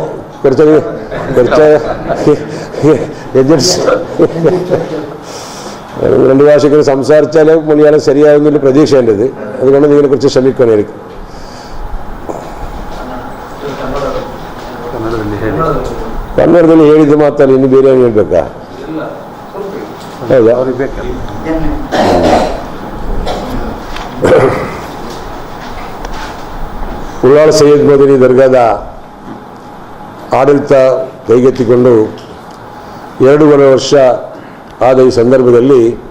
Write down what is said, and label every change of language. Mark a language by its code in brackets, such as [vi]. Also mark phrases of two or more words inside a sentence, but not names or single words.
[ml] കുറച്ച് രണ്ട് ഭാഷയ്ക്ക് സംസാരിച്ചാൽ മലയാളം ശരിയാവുന്നതിൽ പ്രതീക്ഷ എൻ്റെത്. അതുകൊണ്ട് ഇതിനെ കുറിച്ച് ശ്രമിക്കണം. [kn] എനിക്ക് ಕನ್ನಡದಲ್ಲಿ ಹೇಳಿದ್ದು ಮಾತಲ್ಲ, ಇನ್ನು ಬೇರೆ ಏನು ಹೇಳ್ಬೇಕಾ? ಹೌದಾ? ಉಳ್ಳಾಳ ಸೈಯದ್ ಮದನಿ ದರ್ಗಾದ ಆಡಳಿತ ಕೈಗೆತ್ತಿಕೊಂಡು 2.5 ವರ್ಷ ಆದ ಈ ಸಂದರ್ಭದಲ್ಲಿ